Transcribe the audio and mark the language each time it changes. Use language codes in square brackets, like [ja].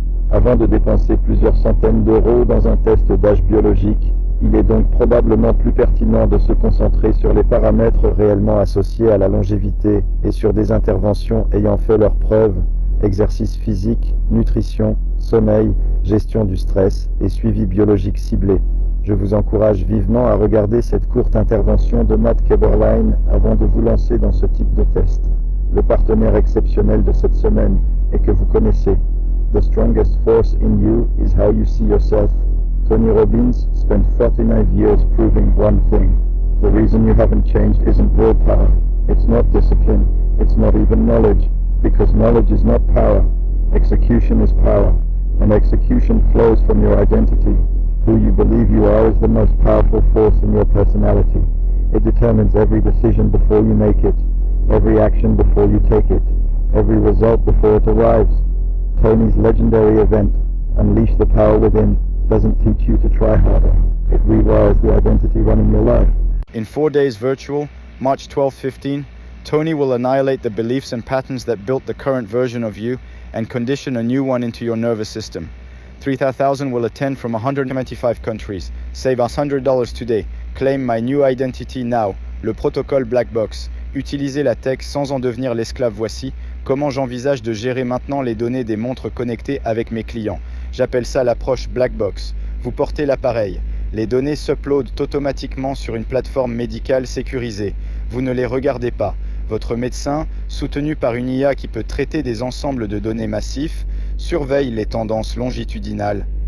[fr] Avant de dépenser plusieurs centaines d'euros dans un test d'âge biologique, il est donc probablement plus pertinent de se concentrer sur les paramètres réellement associés à la longévité et sur des interventions ayant fait leurs preuves, exercice physique, nutrition, sommeil, gestion du stress et suivi biologique ciblé. Je vous encourage vivement à regarder cette courte intervention de Matt Keberlein avant de vous lancer dans ce type de test. Le partenaire exceptionnel de cette semaine et que vous connaissez. [en] The strongest force in you is how you see yourself. Tony Robbins spent 49 years proving one thing. The reason you haven't changed isn't willpower. It's not discipline. It's not even knowledge. Because knowledge is not power. Execution is power. And execution flows from your identity. Who you believe you are is the most powerful force in your personality. It determines every decision before you make it. Every action before you take it. Every result before it arrives. Tony's legendary event, Unleash the Power Within, doesn't teach you to try harder. It rewires the identity running your life. In 4 days virtual, March 12-15, Tony will annihilate the beliefs and patterns that built the current version of you and condition a new one into your nervous system. 3,000 will attend from 125 countries. Save us $100 today. Claim my new identity now. [fr] Le protocole Black Box. Utilisez la tech sans en devenir l'esclave. Voici comment j'envisage de gérer maintenant les données des montres connectées avec mes clients. J'appelle ça l'approche Black Box. Vous portez l'appareil. Les données s'uploadent automatiquement sur une plateforme médicale sécurisée. Vous ne les regardez pas. Votre médecin, soutenu par une IA qui peut traiter des ensembles de données massifs, surveille les tendances longitudinales.